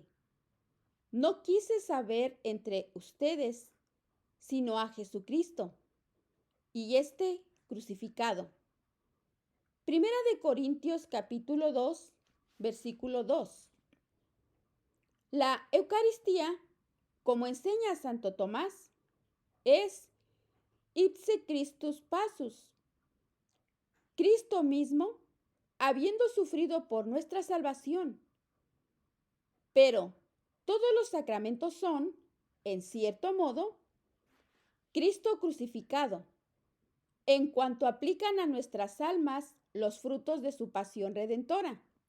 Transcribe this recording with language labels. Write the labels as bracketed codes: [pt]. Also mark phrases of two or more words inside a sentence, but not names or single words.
[es] No quise saber entre ustedes sino a Jesucristo y este crucificado. Primera de Corintios capítulo 2, versículo 2. La Eucaristía, como enseña Santo Tomás, es [la] ipse Christus passus. [es] Cristo mismo, habiendo sufrido por nuestra salvación. Pero todos los sacramentos son, en cierto modo, Cristo crucificado, en cuanto aplican a nuestras almas los frutos de su pasión redentora.